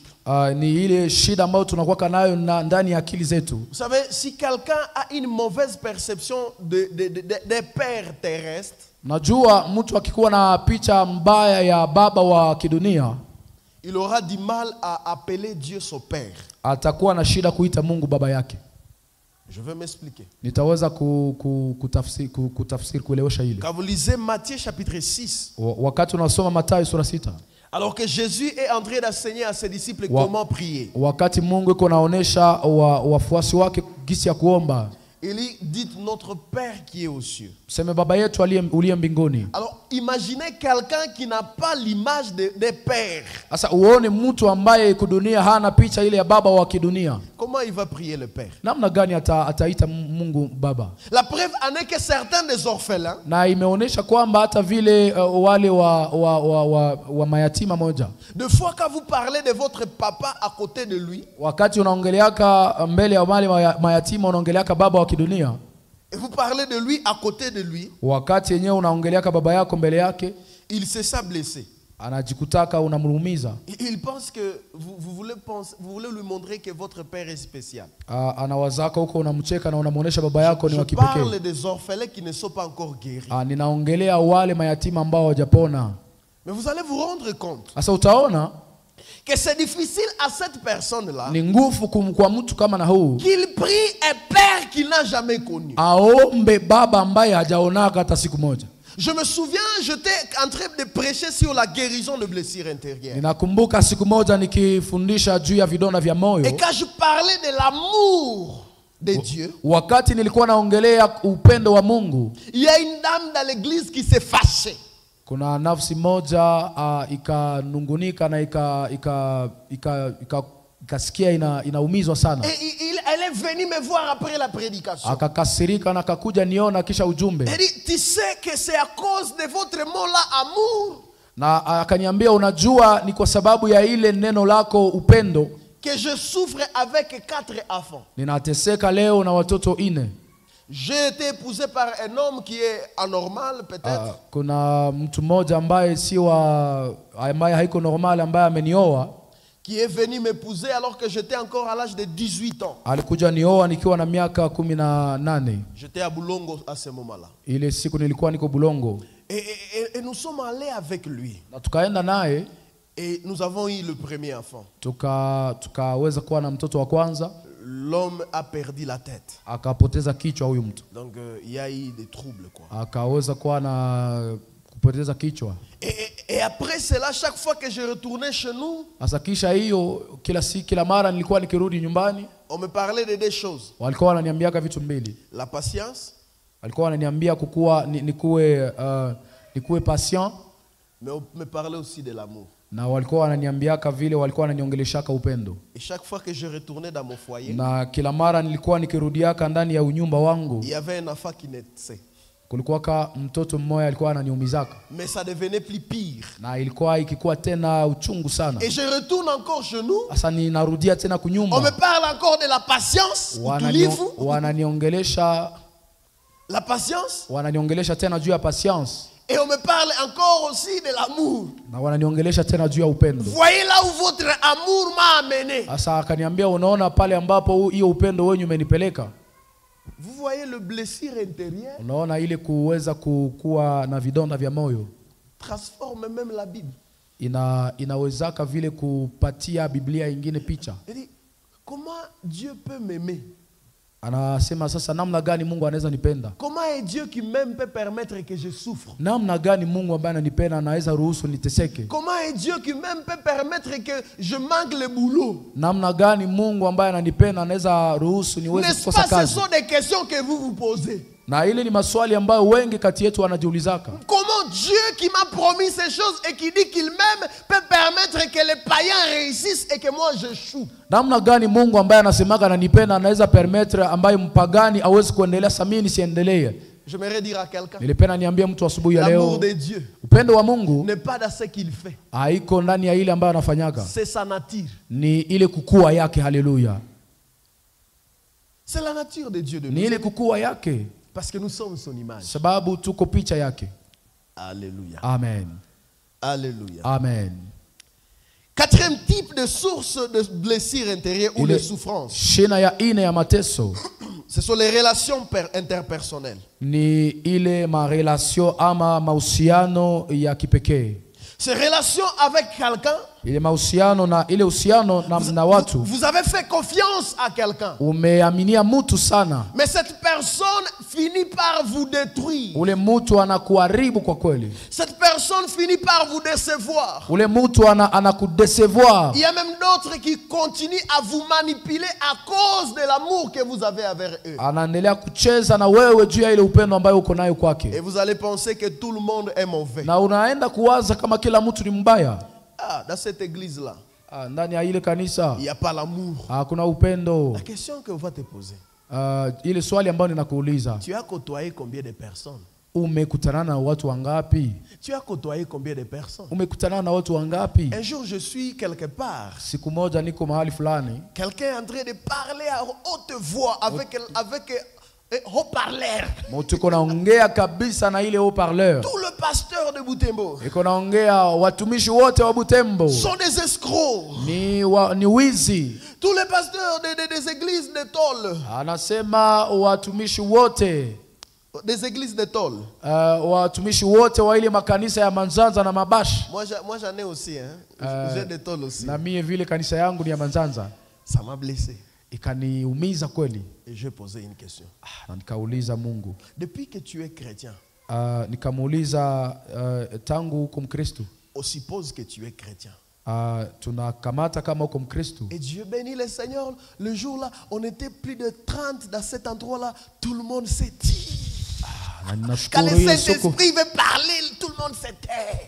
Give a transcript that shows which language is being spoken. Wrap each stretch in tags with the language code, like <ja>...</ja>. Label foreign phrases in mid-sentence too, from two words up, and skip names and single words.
<sw>Ni ile shida ambayo tunakuwa nayo ndani ya akili zetu.</sw> <fr>Vous savez, si quelqu'un a une mauvaise perception des pères terrestres,</fr> <sw>najua mtu akikuwa na picha mbaya ya baba wa kidunia,</sw> <fr>il aura du mal à appeler Dieu son père.</fr> <sw>Atakuwa na shida kuita Mungu baba yake.</sw> <fr>Je vais m'expliquer.</fr> <sw>Nitaweza kutafsiri kuelewesha ile.</sw> <fr>Quand vous lisez Matthieu chapitre 6,</fr> <sw>wakati unasoma Mathayo sura 6,</sw> <fr>Alors que Jésus est en train d'enseigner à ses disciples</fr> <sw>Wa-</sw> <fr>comment prier.</fr> <sw>Wakati Mungu iko naonesha wafuasi wake gisi ya kuomba,</sw> <fr>Il dit, dites notre Père qui est aux cieux.</fr> <sw>seme baba yetu uliye mbinguni.</sw> <fr>Alors imaginez quelqu'un qui n'a pas l'image des pères.</fr> <sw>Sasa uone mtu ambaye kudunia hana picha ile ya baba wa kidunia.</sw> <fr>Comment il va prier le Père?</fr> <sw>Namna gani ataita Mungu baba?</sw> <fr>La preuve en est que certains des orphelins,</fr> <sw>Na imeonesha kwamba hata vile wale wa mayatima moja,</sw> <fr>de fois quand vous parlez de votre papa à côté de lui,</fr> <sw>wakati unaongeleaka mbele ya wale mayatima unaongeleaka baba wa kidunia,</sw> <fr>et vous parlez de lui à côté de lui,</fr> <sw>wakati yenyewe unaongeleaka baba yako mbele yake,</sw> <fr>il se sent blessé.</fr> <sw>anajikutaka unamrumiza.</sw> <fr>Il pense que vous voulez lui montrer que votre père est spécial.</fr> <sw>Anawazaka huko unamcheka na unamuonesha baba yako ni wa</sw> <fr>Je parle</fr> <sw>kipekee.</sw> <fr>des orphelins qui ne sont pas encore guéris.</fr> <sw>Ninaongelea wale mayatima ambao hawajapona.</sw> <fr>Mais vous allez vous rendre compte</fr> <sw>Sasa utaona</sw> <fr>que c'est difficile à cette personne-là</fr> <sw>ni nguvu kwa mtu kama na huu</sw> <fr>qu'il prie un père qu'il n'a jamais connu.</fr> <sw>aombe baba ambaye hajaonaka hata siku moja.</sw> <fr>Je me souviens, j'étais en train de prêcher sur la guérison de blessures intérieures.</fr> <sw>Ninakumbuka siku moja nikifundisha juu ya vidonda vya moyo.</sw> <fr>Et quand je parlais de l'amour de Dieu,</fr> <sw>Wakati nilikuwa naongelea upendo wa Mungu,</sw> <fr>il y a une dame dans l'église qui s'est fâchée.</fr> <sw>kuna nafsi moja ikanungunika na ikasikia inaumizwa sana.</sw> <fr>Et elle est venue me voir après la prédication.</fr> <sw>Akakasirika na akakuja niona kisha ujumbe.</sw> <fr>Elle dit, tu sais que c'est à cause de votre mot-là, amour,</fr> <sw>Na akaniambia unajua ni kwa sababu ya ile neno lako upendo</sw> <fr>que je souffre avec 4 enfants.</fr> <sw>ninateseka leo na watoto 4.</sw> <fr>J'ai été épousé par un homme qui est anormal peut-être.</fr> <sw>Kuna mtu mmoja ambaye ambaye haiko normal ambaye amenioa.</sw> <fr>Qui est venu m'épouser alors que j'étais encore à l'âge de 18 ans.</fr> <sw>Alikuja nioa nikiwa na miaka 18.</sw> <fr>J'étais à Boulongo à ce moment-là.</fr> <sw>Ile siku nilikuwa niko Bulongo.</sw> <fr>Et nous sommes allés avec lui.</fr> <sw>Na tukaenda naye.</sw> <fr>Et nous avons eu le premier enfant.</fr> <sw>Tukaweza kuwa na mtoto wa kwanza.</sw> <fr>L'homme a perdu la tête.</fr> <sw>Akapoteza kichwa huyu mtu.</sw> <fr>Donc il y a eu des troubles quoi.</fr> <sw>Akaweza kuwa na kupoteza kichwa.</sw> <fr>Et après cela, chaque fois que je retournais chez nous,</fr> <sw>Asa kisha hiyo kila mara nilikuwa nikirudi nyumbani,</sw> <fr>on me parlait de 2 choses.</fr> <sw>walikuwa wananiambiaka vitu mbili.</sw> <fr>La patience,</fr> <sw>Walikuwa wananiambia nikuwe patient,</sw> <fr>mais on me parlait aussi de l'amour.</fr> <sw>na walikuwa wananiambiaka vile walikuwa wananiongeleshaka upendo.</sw> <fr>Et chaque fois que je retournais dans mon foyer,</fr> <sw>Na kila mara nilikuwa nikirudiaka ndani ya unyumba wangu,</sw> <fr>il y avait un enfant qui naissait.</fr> <sw>kulikuwa mtoto mmoja alikuwa ananiumizaka.</sw> <fr>Mais ça devenait plus pire.</fr> <sw>Na ilikuwa ikikuwa tena uchungu sana.</sw> <fr>Et je retourne encore chez nous.</fr> <sw>Sasa ninarudia tena</sw> <fr>On</fr> <sw>kunyumba.</sw> <fr>me parle encore de la patience.</fr> <sw>Wananiongelesha</sw> <fr>La patience.</fr> <sw>wananiongelesha tena juu ya patience.</sw> <fr>Et on me parle encore aussi de l'amour.</fr> <sw>Na wananiongelesha tena juu ya upendo.</sw> <fr>Voyez là où votre amour m'a amené.</fr> <sw>Sasa akaniambia unaona pale ambapo hiyo upendo wenyu umenipeleka.</sw> <fr>Vous voyez le blessure intérieure</fr> <sw>Unaona ile kuweza kuwa na vidonda vya moyo.</sw> <fr>transforme même la Bible.</fr> <sw>Inawezaka vile kupatia Biblia ingine picha.</sw> <fr>Il dit, comment Dieu peut m'aimer?</fr> <sw>Anasema sasa namna gani Mungu anaweza nipenda?</sw> <fr>Comment est Dieu qui même peut permettre que je souffre?</fr> <sw>Namna gani Mungu ambaye ananipenda anaweza ruhusu niteseke?</sw> <fr>Comment est Dieu qui même peut permettre que je manque le boulot?</fr> <sw>Namna gani Mungu ambaye ananipenda anaweza ruhusu niweze</sw> <fr>N'est-ce</fr> <sw>kukosa</sw> <fr>pas, ce</fr> <sw>kazi?</sw> <fr>sont des questions que vous vous posez.</fr> <sw>Na ile ni maswali ambayo wengi kati yetu wanajiulizaka.</sw> <fr>Comment Dieu qui m'a promis ces choses et qui dit qu'il m'aime peut permettre que les païens réussissent et que moi j'échoue?</fr> <sw>Namna gani Mungu ambaye anasemaga ananipenda anaweza permettre ambaye mpagani aweze kuendelea samini nisiendelee?</sw> <fr>J'aimerais dire à quelqu'un,</fr> <sw>Nilipenda niambie mtu asubuhi ya</sw> <fr>l'amour</fr> <sw>leo,</sw> <fr>de Dieu</fr> <sw>upendo wa Mungu</sw> <fr>n'est pas dans ce qu'il fait.</fr> <sw>haiko ndani ya ile ambayo anafanyaka.</sw> <fr>C'est sa nature.</fr> <sw>Ni ile kukua yake. Haleluya.</sw> <fr>C'est la nature de Dieu de</fr> <sw>Ni</sw> <fr>nous.</fr> <sw>ile kukua yake.</sw> <fr>Parce que nous sommes son image.</fr> <sw>Sababu tuko picha yake.</sw> <fr>Alléluia. Amen. Alléluia. Amen. 4e type de source de blessure intérieure ou de souffrance.</fr> <sw>Shina ya ine ya mateso.</sw> <fr>Ce sont les relations interpersonnelles.</fr> <sw>Ni ile marelation ama mahusiano ya kipekee.</sw> <fr>Ces relations avec quelqu'un</fr> <sw>ile mahusiano na ile uhusiano na watu.</sw> <fr>Vous avez fait confiance à quelqu'un.</fr> <sw>Umeaminia mtu sana.</sw> <fr>Mais cette personne finit par vous détruire.</fr> <sw>Ule mtu anakuharibu kwa kweli.</sw> <fr>Cette personne finit par vous décevoir.</fr> <sw>Ule mtu anakudecevoir.</sw> <fr>Il y a même d'autres qui continuent à vous manipuler à cause de l'amour que vous avez envers eux.</fr> <sw>Anaendelea kucheza na wewe juu ya ile upendo ambayo uko nayo kwake.</sw> <fr>Et vous allez penser que tout le monde est mauvais.</fr> <sw>Na unaenda kuwaza kama kila mtu ni mbaya.</sw> <fr>Ah, dans cette église-là,</fr> <sw>ndani ya ile kanisa</sw> <fr>il n'y a pas l'amour.</fr> <sw>Hakuna upendo.</sw> <fr>La question que on va te poser.</fr> <sw>Ile swali ambayo ninakuuliza.</sw> <fr>Tu as côtoyé combien de personnes?</fr> <sw>Umekutana na watu wangapi?</sw> <fr>Tu as côtoyé combien de personnes?</fr> <sw>Umekutana na watu wangapi?</sw> <fr>Un jour je suis quelque part.</fr> <sw>Siku moja niko mahali fulani.</sw> <fr>Quelqu'un est en train de parler à haute voix avec haut-parleur.</fr> <sw>Mtu konaongea kabisa na ile haut-parleur.</sw> <fr>Tout le pasteur de Butembo.</fr> <sw>Iko naongea watumishi wote wa Butembo.</sw> <fr>Sont des escrocs.</fr> <sw>Ni wizi.</sw> <fr>Tous les pasteurs des églises de Tol.</fr> <sw>Anasema watumishi wote.</sw> <fr>Des églises de Tol.</fr> <sw>Watumishi wote wa ile makanisa ya Manzanza na Mabashi.</sw> <fr>Moi j'en ai aussi hein. J'ai de Tol aussi.</fr> <sw>Na mie vile kanisa yangu ni ya Manzanza.</sw> <fr>Ça m'a blessé.</fr> <sw>Ikaniumiza kweli.</sw> <fr>Et je posais une question.</fr> <sw>Na nikauliza Mungu.</sw> <fr>Depuis que tu es chrétien.</fr> <sw>Nikamuuliza tangu uko Mkristo.</sw> <fr>On suppose que tu es chrétien.</fr> <sw>Tunakamata kama uko Mkristo.</sw> <fr>Et Dieu bénit le Seigneur. Le jour là, on était plus de 30 dans cet endroit là. Tout le monde s'est dit. Quand le Saint-Esprit veut parler, tout le monde se tait.</fr>